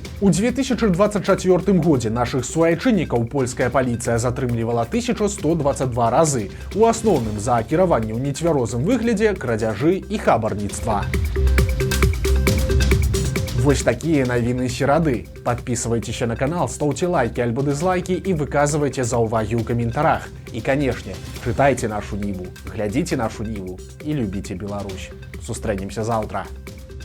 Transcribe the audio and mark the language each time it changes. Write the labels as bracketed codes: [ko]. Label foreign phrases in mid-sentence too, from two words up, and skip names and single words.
[be] У 2024 годзе нашых суайчыннікаў польская паліцыя затрымлівала 1122 разы. У асноўным за кіраванне ў нецвярозым выглядзе, крадзяжы і хабарніцтва. Вось такія навіны серады. [ru] Подписывайтеся на канал, ставьте лайки альбо дизлайки и выказывайте [be] заўвагі ў каментарах. [ru] И, конечно, читайте нашу Ніву, глядите нашу Ніву и любите Беларусь. [be] Сустрэнемся завтра.